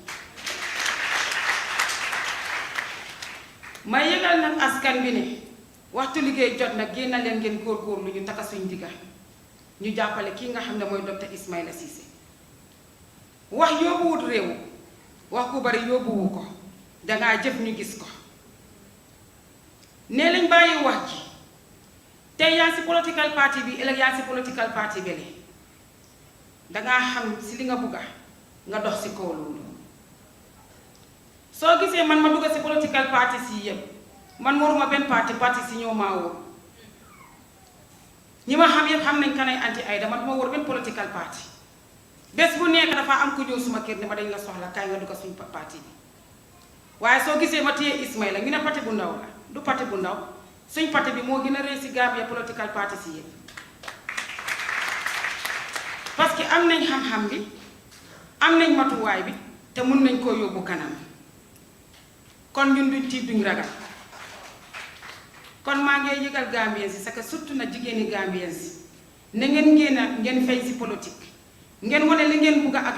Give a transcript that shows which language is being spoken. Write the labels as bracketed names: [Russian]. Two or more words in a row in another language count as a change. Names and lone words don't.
[Wolof] may yëgal nag askan bi ne waxtu liggéey jot nag génn leen ngeen góorgóorlu ñu takka suñ digga ñu jàppale kii nga xam ne mooy docteur Ismaila Ceesay wax yóbbuwut réew wax ku bari yóbbuwu ko dangaa jëf ñu gis ko nee lañ bàyyi wax ji tey yaa si [English] political party [Wolof] bi ëllëg yaa si [English] political party [Wolof] bele dangaa xam si li nga bugga nga dox si kaw loolu soo gisee man ma dugg si [English] political party [Wolof] si yëpp man waruma benn parti si ñoo maa wóor ñi ma xam yëpp xam nañ kanay anti ay dama duma wóor benn [English] political party [Wolof] bés bu nekk dafa am ku ñëw suma kër ne ma dañ la soxla kaay nga dugg suñu parti bi waaye soo gisee ma téye Ismaila ñu ne parti bu ndaw la du parti bu ndaw suñ parti bi moo gën a rëy si Gambia [English] political party [Wolof] si yëpp [French] parce que [Wolof] am nañ xam-xam bi am nañ matuwaay bi te mun nañ koo yóbbu kanam kon ñun duñ tiit duñ ragal kon maa ngi yëgal Gambien si [French] parce que surtout [Wolof] na jigéeni Gambien si ne ngeen fay si politique ngeen wane li ngeen bugg ak